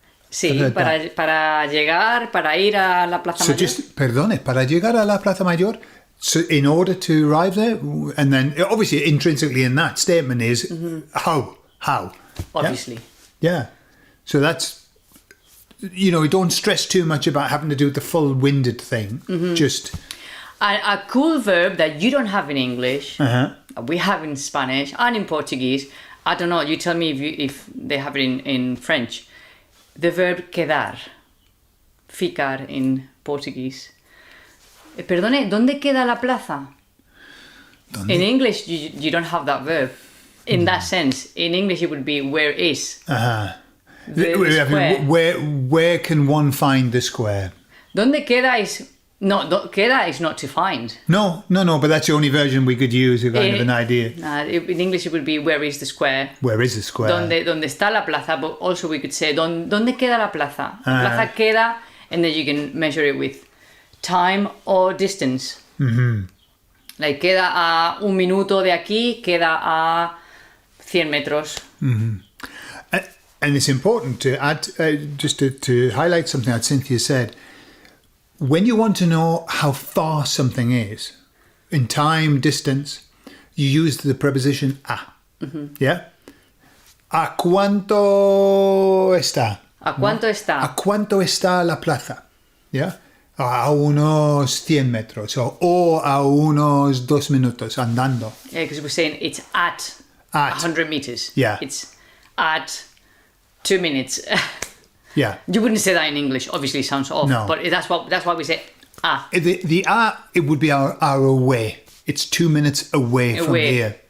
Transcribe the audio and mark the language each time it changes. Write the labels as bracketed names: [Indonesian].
[Spanish] Sí, para llegar, para ir a la Plaza Mayor. Perdone, para llegar a la Plaza Mayor. [English] So in order to arrive there, and then obviously intrinsically in that statement is how. Obviously. Yeah. So that's, don't stress too much about having to do the full-winded thing. Just a cool verb that you don't have in English, we have in Spanish and in Portuguese. I don't know. You tell me if they have it in French. The verb quedar, ficar in Portuguese. [Spanish] Perdone, ¿dónde queda la plaza? ¿Dónde? [English] In English, you don't have that verb. In that sense, in English it would be where is. The square. Where can one find the square? [Spanish] ¿Dónde queda [English] is queda is not to find. No, but that's the only version we could use, a kind of an idea. In English it would be where is the square. Where is the square? [Spanish] ¿Dónde está la plaza? [English] But also we could say [Spanish] ¿dónde queda la plaza? La plaza queda, [English] and then you can measure it with time or distance. [Spanish] Like queda a 1 minuto de aquí, queda a 100 metros. [English] And it's important to add, just to highlight something that Cynthia said. When you want to know how far something is, in time, distance, you use the preposition a. [Spanish] Yeah? ¿A cuánto está? ¿A cuánto está? ¿A cuánto está la plaza? Yeah? A unos 100 metros o a unos 2 minutos andando. [English] Yeah, because we're saying it's at 100 meters. Yeah. It's at 2 minutes. Yeah. You wouldn't say that in English. Obviously, it sounds off. No. But that's why we say ah. The it would be our away. It's 2 minutes away from here.